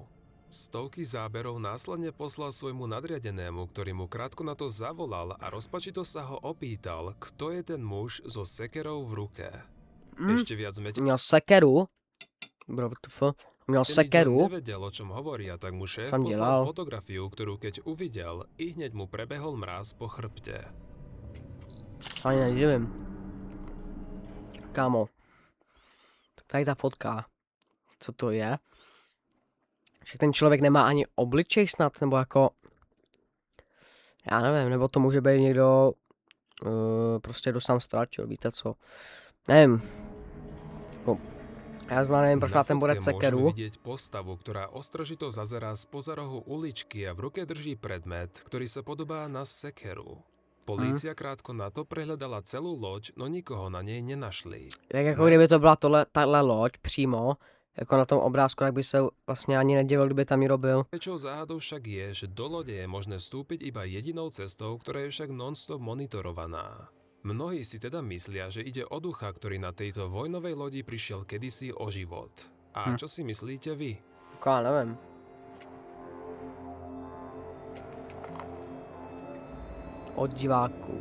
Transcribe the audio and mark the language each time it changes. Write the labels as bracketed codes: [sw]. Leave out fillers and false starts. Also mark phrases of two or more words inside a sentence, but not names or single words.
[sk] Stovky záberov následne poslal svojmu nadriadenému, ktorý mu krátko na to zavolal a rozpačito sa ho opýtal, kto je ten muž so sekerou v ruke. Ešte viac [cs] Měl sekeru. Bro, Měl sekeru. [sk] nevedel, o čom hovoria, tak mu šéf Som poslal [cs] dělal. [sk] fotografiu, ktorú keď uvidel, i hneď mu prebehol mráz po chrbte. [cs] Ani nedivím. Kámo. Tak tady ta fotka. Co to je? Že ten člověk nemá ani obličej snad, nebo jako... Já nevím, nebo to může být někdo... prostě kdo sám ztratil, víte co? Nevím. Jako, já zrovna nevím, proč má ten bodec [sk] môžeme [cs] sekeru. [sk] vidieť postavu, ktorá ostražito zazerá spoza rohu uličky a v ruke drží predmet, ktorý sa podobá na sekeru. Polícia krátko na to prehľadala celú loď, no nikoho na nej nenašli. [cs] Jak jako kdyby to byla tahle loď přímo, jako na tom obrázku, tak by se vlastně ani nedivil, kdyby tam ji robil. [sk] Väčšou záhadou však je, že do lode je možné vstúpiť iba jedinou cestou, ktorá je však non-stop monitorovaná. Mnohí si teda myslia, že ide o ducha, ktorý na tejto vojnovej lodi prišiel kedysi o život. A čo si myslíte vy? [cs] Jako já nevím. Od diváků.